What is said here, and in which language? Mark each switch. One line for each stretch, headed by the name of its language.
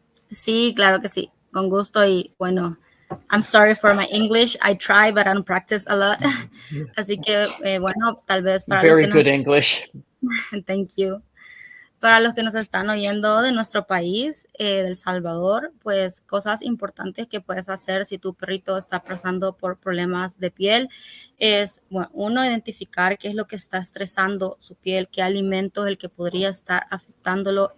Spanish: Sí, claro que sí, con gusto.
English: Y bueno, I'm sorry for my English. I try, but I don't practice a lot.
Spanish: Así que, bueno, tal vez para los
English: Very
Spanish: que
English: good English. Thank you.
Spanish: Para los que nos están oyendo de nuestro país, del Salvador, pues cosas importantes que puedes hacer si tu perrito está pasando por problemas de piel es, bueno, uno, identificar qué es lo que está estresando su piel, qué alimento es el que podría estar afectándolo.